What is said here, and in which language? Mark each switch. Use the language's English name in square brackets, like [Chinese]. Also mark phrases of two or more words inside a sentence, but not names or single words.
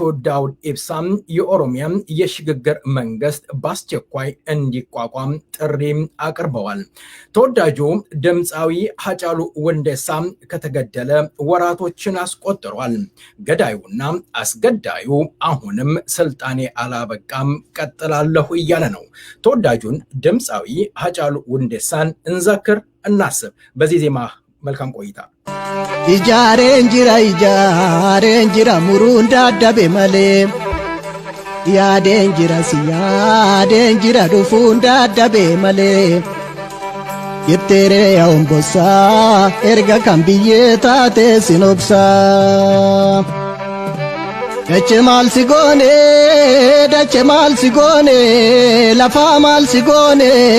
[Amharic] ዳውድ ኢብሳም የኦሮሚያ የሽግግር መንግስት በአስቸኳይ እንዲቋቋም ጥሪ አቅርበዋል። ተወዳጁ ድምፃዊ ሃጫሉ ሁንዴሳ ከተገደለ ወራቶችን አስቆጥሯል። ገዳዩና አስገዳዩ አሁንም ስልጣኔ አላበቃም ቀጥላለሁ እያለ ነው። ተወዳጁን ድምፃዊ ሃጫሉ ሁንዴሳን እንዘክር፣ እናስብ። በዚህ ዜማ መልካም ቆይታ። [Oromo] Ijaareen jira muruun dadhabe malee yaadeen jira dhufuun dadhabe malee yetteeree yaa'umbosaa erga kan biyyee taate sinobsaa dache maal si goone lafaa maal si goone